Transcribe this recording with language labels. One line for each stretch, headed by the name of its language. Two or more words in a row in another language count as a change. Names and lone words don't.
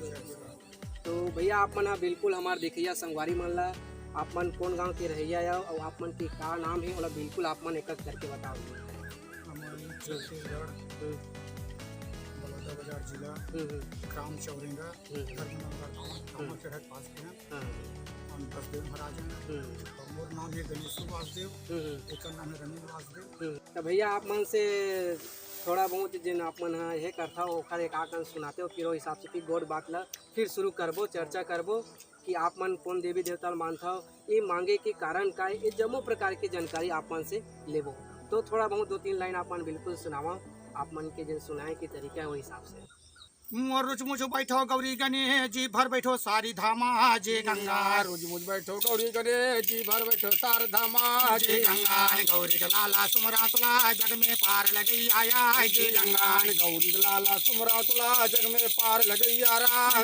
Chhattisgarhi: तो भैया आप मन बिल्कुल हमारे देखिया संगवारी मन ला आप मन कौन गांव के रहिया है और आप मन के का नाम है मतलब बिल्कुल आप मन एक करके बताओ। छत्तीसगढ़ बलौदा बाजार जिला ग्राम चौरेंगा धर्मनगर के रहत पास के हैं हम बसदेव महाराज हैं और मोर नाम है गणेश वासुदेव एक नाम है रमीन वासुदेव। तो भैया आप मन से थोड़ा बहुत जिन आप मन है करता हो ओखर एक आकन सुनाते हो फिर वो हिसाब से फिर गोड़ बात ला फिर शुरू करबो चर्चा करबो कि आप मन कौन देवी देवता मानता हो ये मांगे के कारण का ये जम्मो प्रकार की जानकारी आप मन से लेबो। तो थोड़ा बहुत 2-3 लाइन आप मन बिल्कुल सुनावा आप मन के जिन सुनाए के तरीका है वो हिसाब से। मोर रुच मुझ बैठो गौरी गणेश जी भर बैठो सारी धामा जय गंगा रोज मुझ बैठो गौरी गणेश जी भर बैठो सार धामा जय गंगा गौरी लाला सुमरा तुला जग में पार लगई आया जय गंगा गौरी लाला सुमरा तुला जग में पार लगैया राम